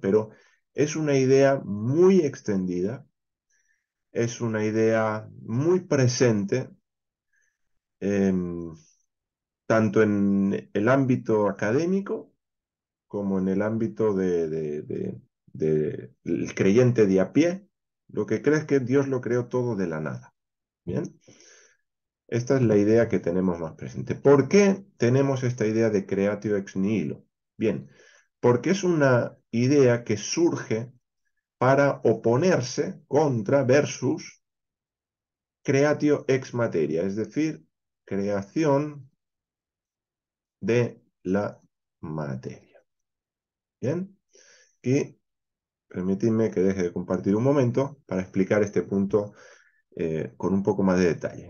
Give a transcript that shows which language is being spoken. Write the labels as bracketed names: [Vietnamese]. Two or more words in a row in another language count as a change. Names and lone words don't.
[Spanish] Pero es una idea muy extendida, es una idea muy presente, em, tanto en el ámbito académico como en el ámbito del creyente de a pie, lo que cree es que Dios lo creó todo de la nada. Bien, esta es la idea que tenemos más presente. ¿Por qué tenemos esta idea de [Latin] creatio ex nihilo? [Spanish] Bien, porque es una idea que surge para oponerse contra versus [Latin] creatio ex materia, [Spanish] es decir, creación de la materia. Bien, y permitidme que deje de compartir un momento para explicar este punto con un poco más de detalle.